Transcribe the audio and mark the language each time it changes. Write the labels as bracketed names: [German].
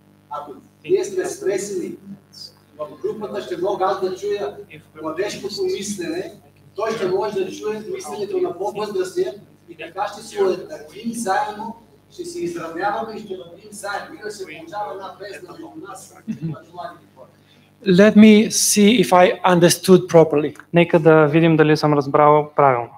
[Bulgarian] Ако ние сме смесени, в групата ще мога аз да чуя младежкото мислене, той ще може да чуе мисленето на по-възрастния и така ще се уеднаквим заедно, ще се изравняваме и ще вървим заедно. И да се получава една бездна между нас и младите хора. [English] Let me see if I understood properly. [Bulgarian] Нека да видим дали съм разбрал правилно.